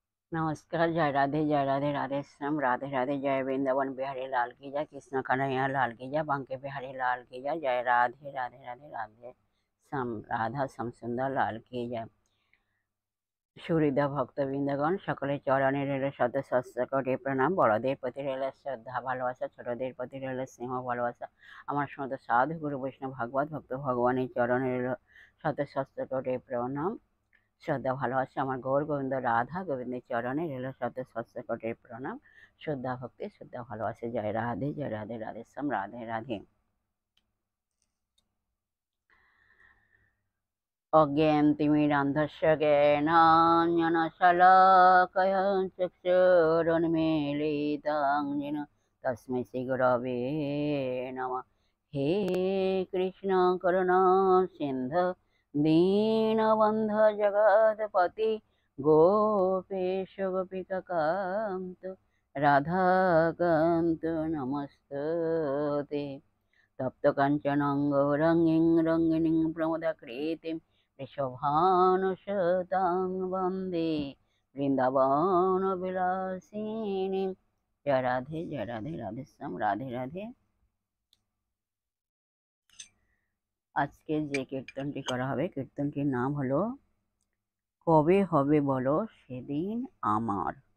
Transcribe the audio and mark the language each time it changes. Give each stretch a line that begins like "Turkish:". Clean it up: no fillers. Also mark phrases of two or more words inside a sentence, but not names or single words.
Hindi: नमस्कार, जय राधे राधे श्याम, राधे राधे, जय वृंदावन बिहारी लाल की जय, कृष्ण कन्हैया लाल की जय, बांके बिहारी लाल की जय, जय राधे राधे राधे राधे श्याम, राधा श्याम सुंदर लाल की जय।
Bangla: সুহৃদা ভক্তবৃন্দগণ, সকলের চরণে রইল শত সহস্র কোটি প্রণাম। বড়দের প্রতি রইল শ্রদ্ধা ভালোবাসা, ছোটদের প্রতি রইল স্নেহ ভালোবাসা। আমার সমস্ত সাধু গুরু বৈষ্ণব ভাগবত ভক্ত ভগবানের চরণে রইল শত সহস্র কোটি প্রণাম, শ্রদ্ধা ভালোবাসা। আমার গৌর গোবিন্দ রাধা গোবিন্দের চরণে রইল শত সহস্র কোটি প্রণাম, শ্রদ্ধা ভক্তি, শ্রদ্ধা ভালোবাসা। জয় রাধে, জয় রাধে রাধে শ্যাম, রাধে রাধে।
Sanskrit: অজ্ঞানতিমিরান্ধস্য জ্ঞানাঞ্জনশলাকয়া চক্ষুरुन्मीलितं येन तस्मै श्रीगुरवे नमः। हे कृष्ण करुणा सिन्धु दीनबन्धु जगत्पति गोपेश गोपिकान्त राधाकान्त नमस्तुते। तप्त काञ्चनं गौरङ्गीं रङ्गिणीं प्रमदाकृतिं वृषभानुसुतां वन्दे বৃন্দাবনবিলাসিনী।
Bangla: জয় রাধে, জয় রাধে রাধে শ্যাম, রাধে রাধে। আজকে যে কীর্তনটি করা হবে, কীর্তনটির নাম হলো কবে হবে বলো সেদিন আমার।